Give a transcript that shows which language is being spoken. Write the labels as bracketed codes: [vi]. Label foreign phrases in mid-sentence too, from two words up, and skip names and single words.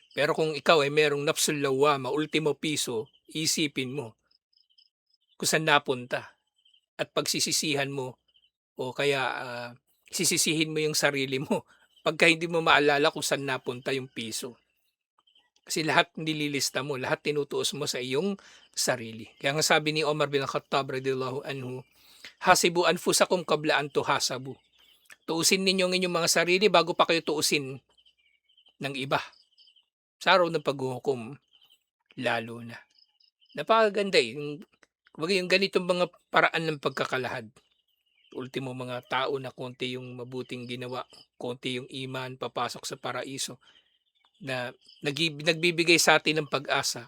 [tl] Pero kung ikaw ay merong [ar] النفس اللوامة, [tl] ultimo piso, isipin mo kung saan napunta. At pagsisisihan mo, o kaya sisisihin mo yung sarili mo pagka hindi mo maalala kung saan napunta yung piso. Kasi lahat nililista mo, lahat tinutuos mo sa iyong sarili. Kaya nga sabi ni Omar bin Khattab [ar] رضي الله عنه, حاسبوا أنفسكم قبل أن تحاسبوا. [tl] Tuusin ninyo ang inyong mga sarili bago pa kayo tuusin ng iba. Sa araw ng paghuhukom, lalo na. Napakaganda kumbaga yung ganitong mga paraan ng pagkakalahad. Ultimo mga tao na konti yung mabuting ginawa, konti yung iman, papasok sa paraiso na nagbibigay sa atin ng pag-asa.